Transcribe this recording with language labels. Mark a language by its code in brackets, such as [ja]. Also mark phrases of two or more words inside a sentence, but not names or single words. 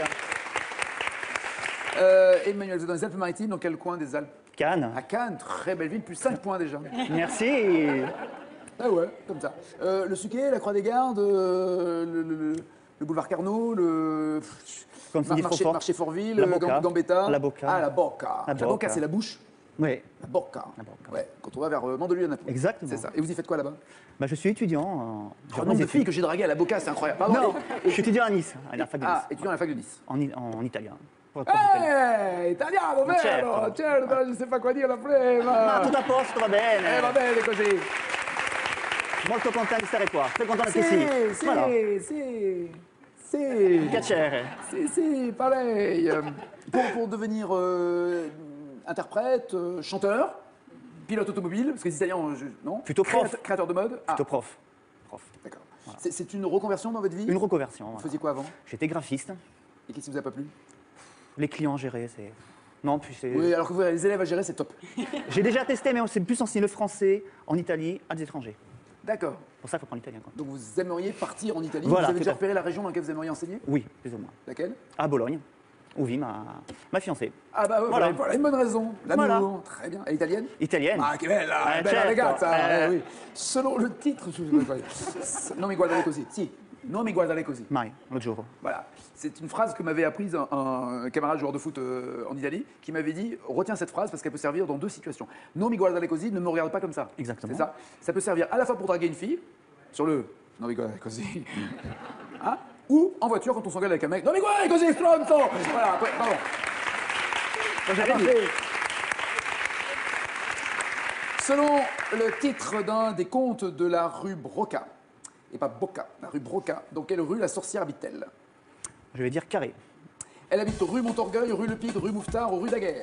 [fr] Emmanuel, vous êtes dans les Alpes-Maritimes, dans quel coin des Alpes? Cannes. À Cannes, très belle ville, plus 5 points déjà. Merci. Ah ouais, comme ça. Le Suquet, la Croix des Gardes, le boulevard Carnot, Comme tu dis, Francfort. marché Fortville, La Bocca. Gambetta. La Bocca. Ah, la Bocca. La La Bocca, Bocca. c'est la bouche. Oui. La Bocca. La Bocca. Ouais, quand on va vers Mandelieu à Naples. Exactement. C'est ça. Et vous y faites quoi là-bas? Bah, je suis étudiant en Le nombre de filles que j'ai draguées à la Bocca, c'est incroyable. Pardon. Non, je suis étudiant à Nice, à la fac de Nice. Ah, étudiant à la fac de Nice. En italien. Pour être prof d'italien. [it] Italiano, vero? Certo. Certo, [fr] je sais pas quoi dire [it] la prima. Ah, tout a posto, va bene. Va bene così. Molto contento di stare qua. [fr] Très content d'être ici. [it] Sì, [fr] Voilà. [it] sì. Piacere. Si, [fr] pareil. Pour devenir interprète, chanteur, pilote automobile, parce que les Italiens, non? Plutôt prof. Créateur de mode. Ah, Plutôt prof. d'accord. C'est une reconversion dans votre vie? Une reconversion. Vous Voilà. faisiez quoi avant? J'étais graphiste. Et qu'est-ce qui vous a pas plu? Les clients gérés, c'est... Non, puis c'est... Oui, alors que vous avez les élèves à gérer, c'est top. J'ai déjà testé, mais c'est plus enseigné le français en Italie à des étrangers. D'accord. Pour ça, il faut prendre l'italien. Quoi. Donc vous aimeriez partir en Italie. Voilà, Vous avez tout déjà à fait. repéré la région dans laquelle vous aimeriez enseigner? Oui, plus ou moins. Laquelle? À Bologne, où vit ma fiancée. Ah bah ouais, Voilà. voilà une bonne raison. L'amour, Voilà. Très bien. Et italienne? Italienne. [it] Ah, che bella, bella certo. ragazza. [fr] Oui. Selon le titre, [it] non mi guardare così. Si, non mi guardare così. [fr] Mai, l'autre jour. Voilà. C'est une phrase que m'avait apprise un camarade joueur de foot en Italie, qui m'avait dit, retiens cette phrase parce qu'elle peut servir dans deux situations. [it] Non mi guardare così, [fr] ne me regarde pas comme ça. Exactement. C'est ça. Ça peut servir à la fois pour draguer une fille, sur le [it] non mi guardare così, [fr] hein, ou en voiture quand on s'engueule avec un mec, [it] non mi guardare così, stronzo. [fr] Voilà, pardon. Selon le titre d'un des contes de la rue Broca, et pas Bocca, la rue Broca, dans quelle rue la sorcière habite-t-elle? Je vais dire carré. Elle habite rue Montorgueil, rue Le Pide, rue Mouffetard ou rue Daguerre?